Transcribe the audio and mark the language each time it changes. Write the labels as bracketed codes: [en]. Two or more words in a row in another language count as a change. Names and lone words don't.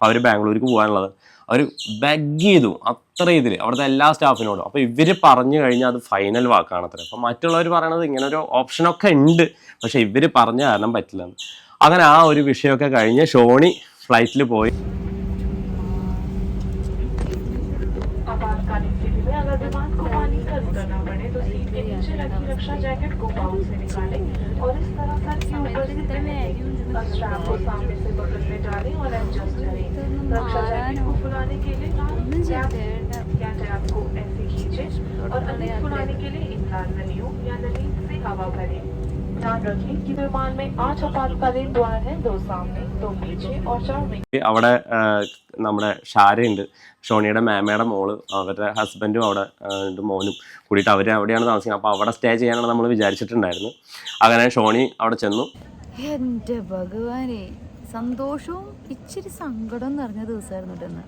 [ml] അപ്പോൾ അവർ ബാംഗ്ലൂർക്ക് പോകാനുള്ളത്. അവർ ബെഗ് ചെയ്തു അത്ര ഇതിൽ അവിടുത്തെ എല്ലാ സ്റ്റാഫിനോടും. അപ്പോൾ ഇവർ പറഞ്ഞു കഴിഞ്ഞാൽ അത് ഫൈനൽ വാക്കാണ് അത്ര. അപ്പം മറ്റുള്ളവർ പറയണത് ഇങ്ങനെ ഒരു ഓപ്ഷനൊക്കെ ഉണ്ട്, പക്ഷെ ഇവർ പറഞ്ഞ കാരണം പറ്റില്ല. അങ്ങനെ ആ ഒരു വിഷയമൊക്കെ കഴിഞ്ഞ് ഷോണി ഫ്ലൈറ്റിൽ പോയി. [hi] आपातकालीन स्थिति में अगर विमान को पानी खर्च करना पड़े तो सीट के नीचे रखी रक्षा जैकेट को पाउच से निकालें और इस तरह सर के ऊपर स्ट्रैप को सामने से पकड़ने डालें और एडजस्ट करें। रक्षा जैकेट को फुलाने के लिए कैप को ऐसे खींचें और अधिक फुलाने के लिए इन लाल नलियों या नली से हवा भरें। ध्यान रखें कि विमान में 8 आपातकालीन द्वार हैं, 2 सामने 2 पीछे और 4 में। [ml] അവിടെ നമ്മുടെ ഷാരയുണ്ട്, ഷോണിയുടെ മേമയുടെ മോള്, അവരുടെ ഹസ്ബൻഡും അവിടെ മോനും കൂടിയിട്ട് അവർ അവിടെയാണ് താമസിക്കുന്നത്. അപ്പോൾ അവിടെ സ്റ്റേ ചെയ്യാനാണ് നമ്മൾ വിചാരിച്ചിട്ടുണ്ടായിരുന്നു. അങ്ങനെ ഷോണി അവിടെ ചെന്നു. എൻ്റെ ഭഗവാനെ, സന്തോഷവും ഇച്ചിരി സങ്കടവും നിറഞ്ഞ ദിവസമായിരുന്നു കേട്ടോ.